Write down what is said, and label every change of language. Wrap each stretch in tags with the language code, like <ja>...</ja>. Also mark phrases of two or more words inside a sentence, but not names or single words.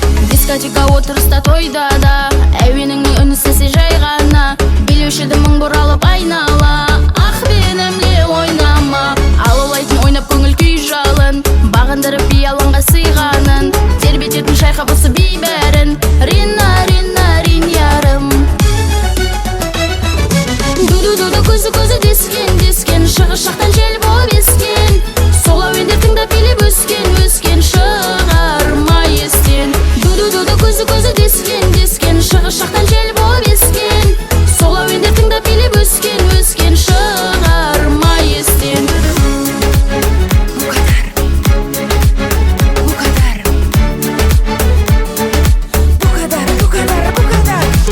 <kk>Дискотека, отырыста, тойда да, әуеніңнің үні сезсе жай ғана. Билеуші едім мың бұралып айнала, ах, бенімle ойнама. Алаулайтын ойнап көңіл күй жалын, бағындырып би алаңға сыйғанын, тербететін шайқап осы би бәрін. Рина, Рина, Ринярым. Ду-ду-ду-ду, көзі-көзі дескен, дескен, шығыс жақтан жел болып ескен. Сол әуендер тыңдап билеп өскен, өскен, шығарма естен. Ду-ду-ду-ду, көзі-көзі дескен, дескен, шығыс жақтан жел болып ескен. Сол әуендер тыңдап билеп өскен, өскен, шығарма естен.</kk> <tr>Bu kadar. Bu kadar, bu kadar, bu kadar.</tr>